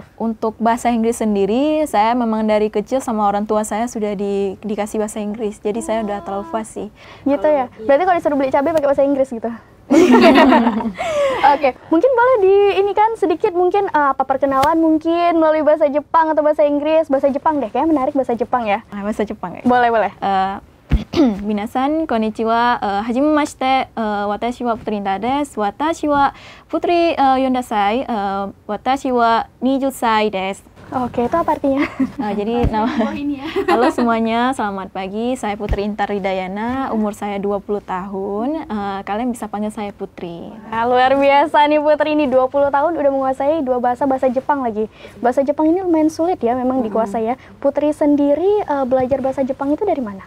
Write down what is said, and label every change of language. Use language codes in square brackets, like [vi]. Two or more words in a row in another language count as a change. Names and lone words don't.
[id] Untuk bahasa Inggris sendiri, saya memang dari kecil sama orang tua saya sudah dikasih bahasa Inggris. Jadi saya udah terlalu fasih. Gitu ya. Berarti kalau disuruh beli cabai pakai bahasa Inggris gitu. Oke, mungkin boleh ini kan sedikit mungkin apa perkenalan mungkin melalui bahasa Jepang atau bahasa Inggris. Bahasa Jepang deh, kayaknya menarik bahasa Jepang ya. Bahasa Jepang ya. Boleh. [ja] 皆さん、こんにちは。はじめまして. Watashi wa Putri Indah desu. Watashi wa Putri Yondasai. Watashi wa 20 sai desu. [id] Oke, itu apa artinya? Jadi halo semuanya, selamat pagi. Saya Putri Intar Ridayana, umur saya 20 tahun. Kalian bisa panggil saya Putri. Nah, luar biasa nih Putri, ini 20 tahun udah menguasai 2 bahasa Jepang lagi. Bahasa Jepang ini lumayan sulit ya, memang dikuasai ya. Putri sendiri belajar bahasa Jepang itu dari mana?